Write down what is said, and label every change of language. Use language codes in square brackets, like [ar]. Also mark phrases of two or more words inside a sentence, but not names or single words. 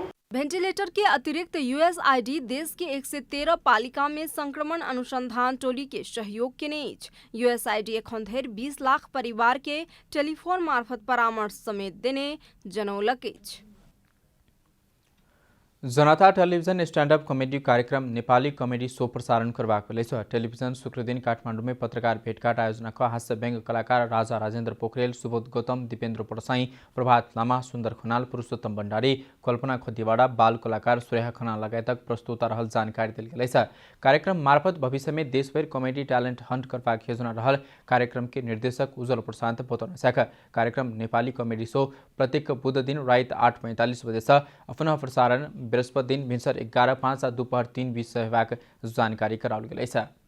[mai] वेंटिलेटर के अतिरिक्त USAID देश के 113 पालिका में संक्रमण अनुसंधान टोली के सहयोग केने छ। USAID एखन धरि 20 लाख परिवार के टेलीफोन मार्फत परामर्श समेत देने जनौलक छ। जनता टेलिभिजन स्टैंड-अप कॉमेडी कार्यक्रम नेपाली कॉमेडी शो प्रसारण करवाक छ। टेलिभिजन शुक्र दिन काठमाडौँ में पत्रकार भेटघाट आयोजना का हास्य व्यंग कलाकार राजा राजेन्द्र पोखरेल, सुबोध गौतम, दिपेन्द्र परसाई, प्रभात लामा, सुन्दर खनाल, पुरुषोत्तम भण्डारी, कल्पना खतिवाड़ा, बाल कलाकार सुरेहा खनाल लगायतक प्रस्तुता रहल जानकारी दिल गेल छ। कार्यक्रम मार्फत भविष्य में देशभर कॉमेडी टैलेंट हंट करवाक योजना रहल कार्यक्रम के निर्देशक उज्जवल प्रशांत बतौन सक। कार्यक्रम नेपाली कॉमेडी शो प्रत्येक बुध दिन रात 8:45 बजे से अपना प्रसारण बृहस्पति दिन भिन्सर 11:05 आ दोपहर 3:20 हेबाक जानकारी कराओल गेल छ।